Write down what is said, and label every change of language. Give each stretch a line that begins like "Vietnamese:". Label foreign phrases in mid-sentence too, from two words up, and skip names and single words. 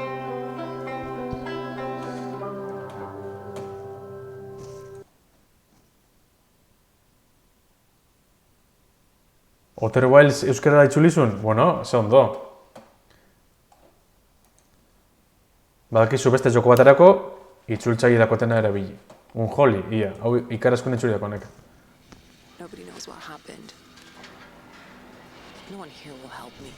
Basque: Outer Wilds euskarara itzulizun? Bueno, ze ondo. Badakizu beste joko baterako, itzultzaile dakotena erabili. Unholy, ia. Hau ikarazkun etxuri dakonek.
English: Nobody knows what happened. No one here will help me.